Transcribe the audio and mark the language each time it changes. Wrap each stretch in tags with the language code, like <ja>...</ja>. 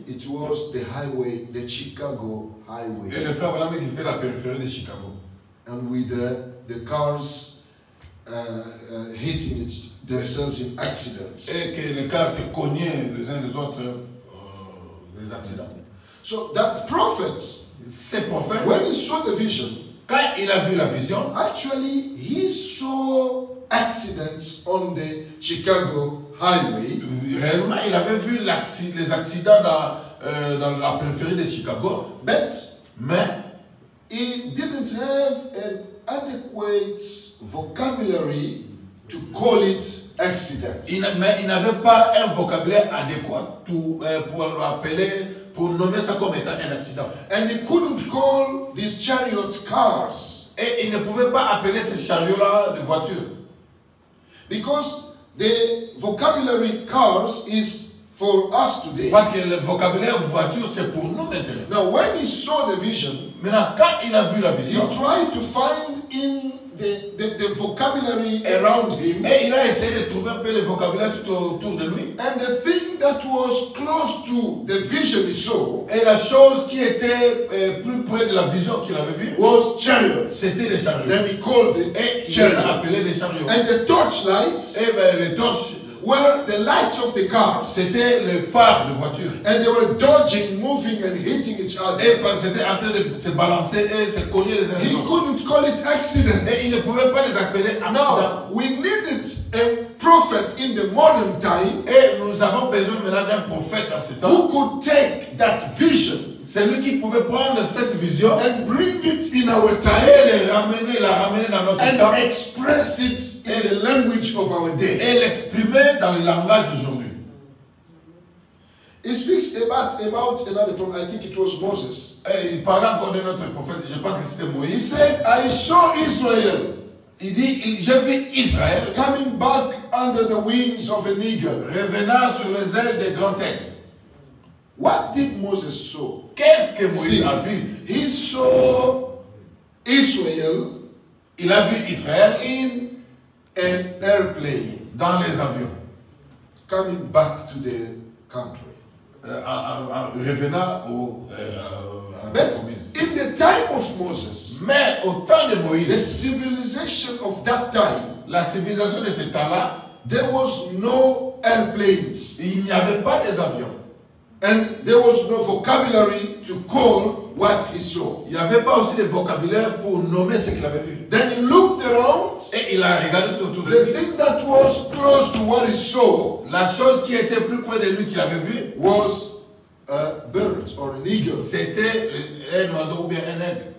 <en>it was the highway, the Chicago</en> <fr>et</fr> <en>highway.</en> <fr>le frère Branham qui était la périphérie de Chicago.</fr> <en>And with the cars hitting themselves in accidents.</en> <fr>Et que les cars se cognaient les uns les autres, les accidents.</fr> <en>So that prophet,</en> <fr>Ces prophètes,</fr> <en>when he saw the vision,</en> <fr>quand il a vu la vision,</fr> <en>actually he saw accidents on the Chicago highway.</en> <fr>réellement il avait vu les accidents dans la périphérie de Chicago,</fr> <en>But</en> <fr>mais</fr> <en>he didn't have an adequate vocabulary to call it accidents.</en> <fr>il n'avait pas un vocabulaire adéquat pour l'appeler, pour nommer ça comme étant un accident.</fr> <en>And he couldn't call these chariot cars</en> <fr>Et il ne pouvait pas appeler ces chariots-là de voitures.</fr> <en>because the vocabulary cars is for us today.</en> <fr>Parce que le vocabulaire voiture, c'est pour nous maintenant.</fr> <en>Now, when he saw the vision,</en> <fr>Maintenant, quand il a vu la</fr> <en>he</en> <fr>vision,</fr> <en>tried to find in the vocabulary around him,</en> <fr>et il a essayé de trouver un peu le vocabulaire tout autour de lui.</fr> <en>and the thing that was close to the vision he saw</en> <fr>Et la chose qui était plus près de la vision qu'il avait vue,</fr> <en>was chariots.</en> <fr>c'était les chariots.</fr> <en>Then he called it</en> <fr>Et il les a</fr> <en>chariots.</en> <fr>appelés des chariots.</fr> <en>And the torchlights</en> <fr>Et ben, les torches,</fr> <en>were the lights of the cars.</en> <fr>c'était les phares de voiture.</fr> <en>And they were dodging, moving, and hitting each</en> <fr>Et</fr> <en>other.</en> <fr>c'était en train de se balancer et se cogner les uns les</fr> <en>He</en> <fr>autres.</fr> <en>couldn't call it</en> <fr>Et il</fr> <en>accidents.</en> <fr>ne pouvait pas les appeler accidents.</fr> <en>Now, we needed a prophet in the modern time</en> <fr>Et nous avons besoin maintenant d'un prophète dans ce temps.</fr> <en>who could take that vision</en> <fr>C'est lui qui pouvait prendre cette vision</fr> <en>and bring it in our time</en> <fr>et la ramener dans notre temps</fr> <en>and express it in the language of our day.</en> <fr>et l'exprimer dans le langage d'aujourd'hui.</fr> <en>He speaks about another prophet. I think it was Moses.</en> <fr>Et il parlait encore de notre prophète, je pense que c'était</fr> <en>He</en> <fr>Moïse.</fr> <en>said, I saw Israel</en> <fr>Il dit, j'ai vu Israël</fr> <en>coming back under the wings of an eagle.</en> <fr>revenant sur les ailes des grands aigles.</fr> <en>What did Moses saw?</en> <fr>Qu'est-ce que Moïse</fr> <en>See,</en> <fr>a vu?</fr> <en>he saw Israel</en> <fr>Il a vu Israël</fr> <en>in an airplane</en> <fr>dans les avions,</fr> <en>coming back to their country.</en> <fr>en revenant à la</fr> <en>But</en> <fr>promise.</fr> <en>in the time of Moses,</en> <fr>Mais au temps de</fr> <en>the</en> <fr>Moïse,</fr> <en>civilization of that time,</en> <fr>la civilisation de ce temps-là,</fr> <en>there was no airplanes.</en> <fr>il n'y avait pas des avions.</fr> <en>And there was no vocabulary to call what he saw.</en> <fr>Il n'y avait pas aussi de vocabulaire pour nommer ce qu'il avait vu.</fr> <en>Then he looked around.</en> <fr>Et il a regardé tout autour de</fr> <en>The</en> <fr>lui.</fr> <en>thing that was close to what he saw</en> <fr>La chose qui était plus près de lui qu'il avait vu,</fr> <en>was a bird or an eagle.</en> <fr>c'était un oiseau ou bien un aigle.</fr>